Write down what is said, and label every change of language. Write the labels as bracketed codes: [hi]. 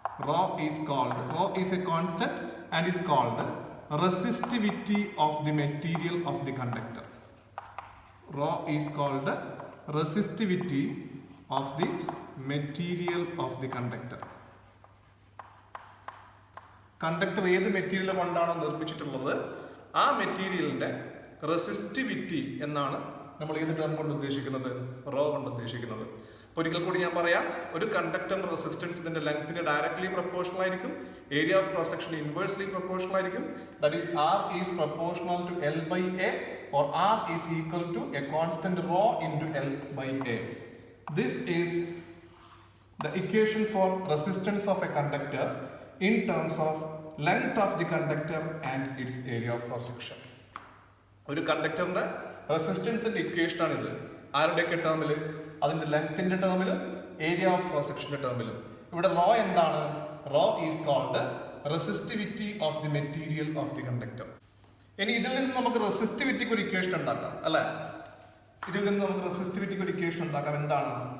[en] Rho is a constant and is called resistivity of the material of the conductor. Rho is called resistivity of the material of the conductor. [ml] Conductor ഏത് material കൊണ്ടാണോ നിർമ്മിച്ചിട്ടുള്ളത് ആ മെറ്റീരിയലിന്റെ resistivity എന്നാണ് നമ്മൾ ഏത് term കൊണ്ട് ഉദ്ദേശിക്കുന്നത്? Raw കൊണ്ട് ഉദ്ദേശിക്കുന്നത്. ഒരിക്കൽ കൂടി ഞാൻ പറയാം, ഒരു കണ്ടക്ടറിന്റെ റെസിസ്റ്റൻസ് ഇതിന്റെ ലെങ്തിന് ഡയറക്ട്ലി പ്രൊപ്പോർഷണൽ ആയിരിക്കും, area of cross section inversely proportional ആയിരിക്കും. [en] That is R is proportional to L by A, or R is equal to a constant rho into L by A. This is the equation for resistance of a conductor in terms of length of the conductor and its area of cross section. [ml] ഒരു കണ്ടക്ടറിന്റെ റെസിസ്റ്റൻസിന്റെ equation ആണിത്. ആരുടെയൊക്കെ ടേമിൽ? അതിന്റെ ലെങ്ത്തിന്റെ ടേമിലും area of cross സെക്ഷന്റെ ടേമിലും. ഇവിടെ raw എന്താണ്? [en] Rho is called resistivity of the material of the conductor. [ml] ഇനി ഇതിൽ നിന്ന് നമുക്ക് റെസിസ്റ്റിവിറ്റിക്ക് ഒരു ഇക്വേഷൻ ഉണ്ടാക്കാം അല്ലെ? ഇതിൽ നിന്ന് നമുക്ക് റെസിസ്റ്റിവിറ്റിക്ക് ഒരു ഇക്വേഷൻ ഉണ്ടാക്കാം. എന്താണ്?